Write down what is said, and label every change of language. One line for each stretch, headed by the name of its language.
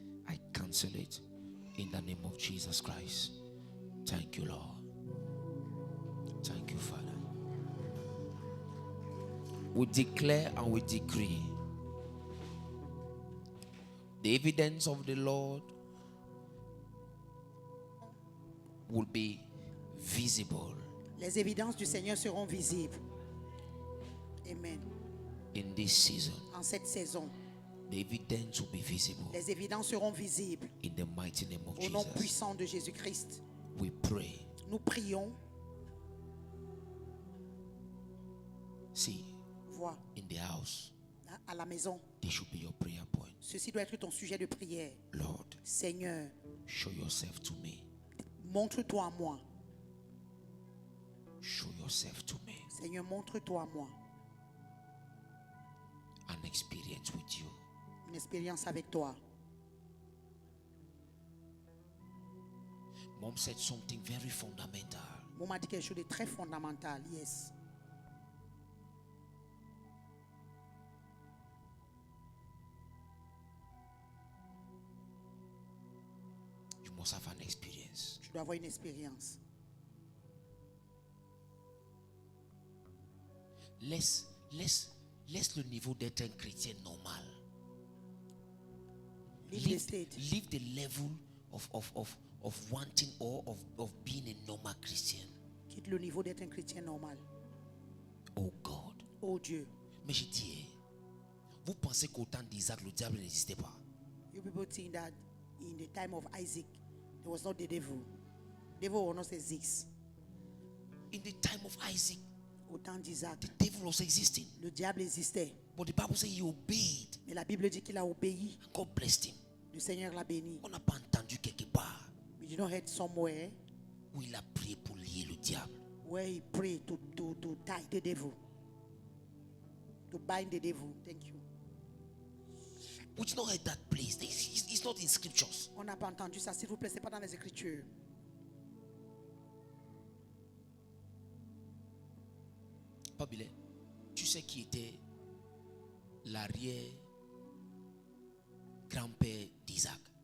English: I cancel it in the name of Jesus Christ. Thank you, Lord. Thank you, Father. We declare and we decree the evidence of the Lord will be visible.
French: Les évidences du Seigneur seront visibles. Amen.
English: In this season,
French: En cette saison,
English: the evidence will be visible.
French: les évidences seront visibles.
English: In the mighty name of
French: Au nom
English: Jesus,
French: puissant de Jésus-Christ,
English: we pray.
French: nous prions.
English: See,
French: Vois,
English: in the house,
French: à la maison,
English: this should be your prayer point.
French: ceci doit être ton sujet de prière.
English: Lord,
French: Seigneur,
English: show yourself to me.
French: montre-toi à moi.
English: Show yourself to me.
French: Seigneur, montre-toi à moi.
English: An experience with you.
French: Une expérience avec toi.
English: Mom said something very fundamental.
French: Maman m'a dit quelque chose de très fondamental.
English: Yes. You must have an experience.
French: Tu dois avoir une expérience. Laisse le niveau d'être un chrétien normal.
English: Leave the state. Leave the level of wanting or of being a normal Christian.
French: Quitte le niveau d'être un chrétien normal.
English: Oh God.
French: Oh Dieu. Mais je dis, vous pensez qu'au temps d'Isaac, le diable n'existait pas?
English: You people think that in the time of Isaac, there was not the devil. Devil was not exist. In the time of Isaac,
French: Au temps d'Isaac,
English: the devil was existing.
French: le diable existait.
English: But the Bible says he obeyed.
French: Mais la Bible dit qu'il a obéi.
English: God blessed him.
French: Le Seigneur l'a béni. On n'a pas entendu quelque part
English: We did not heard somewhere où il a prié pour lier le diable. where he prayed to tie the devil. To bind the devil. Thank you. We did not hear that place. It's not in scriptures.
French: On n'a pas entendu ça. S'il vous plaît, c'est pas dans les Écritures. Pabilé, tu sais qui était l'arrière-grand-père d'Isaac?